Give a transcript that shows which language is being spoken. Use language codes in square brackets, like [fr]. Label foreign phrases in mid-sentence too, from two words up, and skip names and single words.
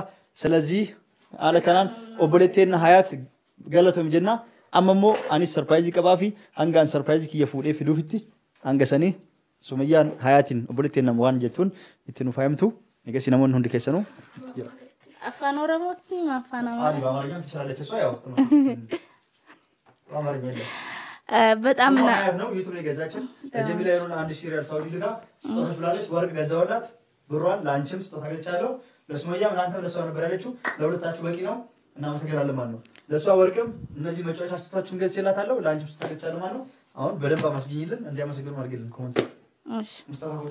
[om] ስለዚህ haala kanaan obboleettiin Hayaat galatoom jenna. Amma immoo anis surprise qabaafi hangaan surprise kiyya fuudhee fiduufitti hanga sanii Sumayyaan Hayaatiin obboleettiin nama waan jettuun itti nu faayamtu. Egaa namoonni hundi keessanuu itti jira. Afaan Oromootti afaan [am] Amaaraa በአማርኛም ትችላለች እሷ ያው በአማርኛ በጣም ነው ዩቲዩብ ላይ ገዛችን ለጀሚላ የሆነ 1000 ሪያል ሳውዲ ልካ ስጦታሽ ብላለች ወርቅ ገዛውላት ብሯን ላንቺም ስጦታ ገዝቻለሁ ለሱመያም እናንተም ለሷ ነበር ያለችው ለሁለታችሁ በቂ ነው እናመሰግናለን ማለት ነው ለሷ ወርቅም እነዚህ መጫወቻ ስጦታችሁን ገዝቼላታለሁ ላንቺም ስጦታ ገዝቻለሁ ማለት ነው አሁን በደንብ አመስግኝልን እንዲያመሰግኑ አድርግልን ኮሜንት እሺ ሙስጣፋ